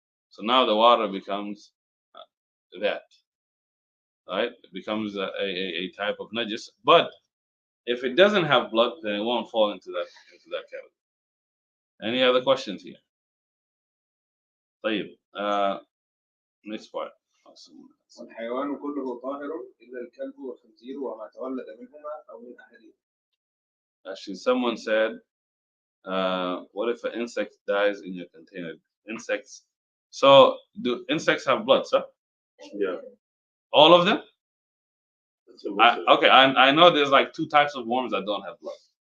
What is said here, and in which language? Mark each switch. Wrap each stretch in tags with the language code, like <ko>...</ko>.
<en>So now the water becomes that. Right? It becomes a type of najis. But if it doesn't have blood, then it won't fall into that category. Any other questions here? طيب. Next part.</en> <ar>والحيوان كله طاهر إلا الكلب والخنزير وما تولد منهما أو من أحدهما.</ar> <en>Actually, someone said, what if an insect dies in your container? Insects. So, do insects have blood, sir? yeah. All of them? So Okay, I know there's like two types of worms that don't have blood.</en>